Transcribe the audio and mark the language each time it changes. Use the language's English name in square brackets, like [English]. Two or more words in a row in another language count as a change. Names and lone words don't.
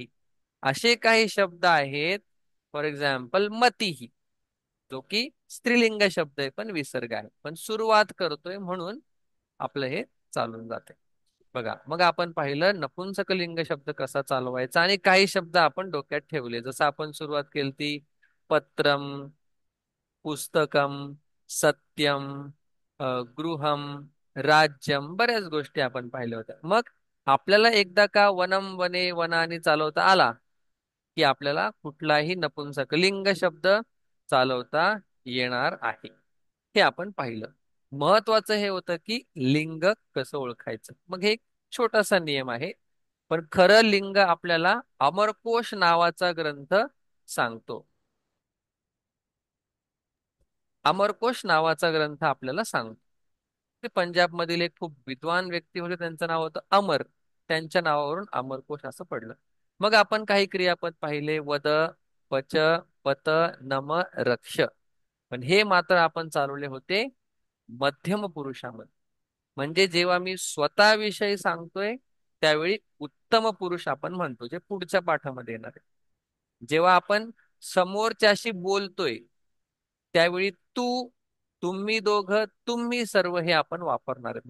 [Marathi] असे काही शब्द आहेत, [English] for example [Marathi] मतीही, जो की स्त्रीलिंग शब्द आहे पण विसर्ग आहे, पण सुरुवात करतोय म्हणून आपलं हे चालून जाते. बघा, मग आपण पाहिलं नपुंसक लिंग शब्द कसा चालवायचा, आणि काही शब्द आपण डोक्यात ठेवले. जसं आपण सुरुवात केली ती पत्रम, पुस्तकम, सत्यम, गृहम, राज्यम, बऱ्याच गोष्टी आपण पाहिल्या होत्या. मग आपल्याला एकदा का [Sanskrit] वनम वने वनानी [Marathi] चालवता आला की आपल्याला कुठलाही नपुंसक लिंग शब्द चालवता येणार आहे. हे आपण पाहिलं. महत्वाचं हे होतं की लिंग कसं ओळखायचं. मग हे एक छोटासा नियम आहे, पण खरं लिंग आपल्याला अमरकोश नावाचा ग्रंथ सांगतो. अमरकोश नावाचा ग्रंथ आपल्याला सांगतो. ते पंजाब मधील एक खूप विद्वान व्यक्ती होते, त्यांचं नाव होतं अमर. त्यांच्या नावावरून अमरकोश असं पडलं. मग आपण काही क्रियापद पाहिले, [Sanskrit] वद, पच, पत, नम, रक्ष. [Marathi] पण हे मात्र आपण चालवले होते मध्यम पुरुषामध्ये. म्हणजे जेव्हा मी स्वतःविषयी सांगतोय त्यावेळी उत्तम पुरुष आपण म्हणतो, जे पुढच्या पाठामध्ये येणार आहे. जेव्हा आपण समोरच्याशी बोलतोय त्यावेळी तू, तुम्ही दोघं, तुम्ही सर्व हे आपण वापरणार आहे.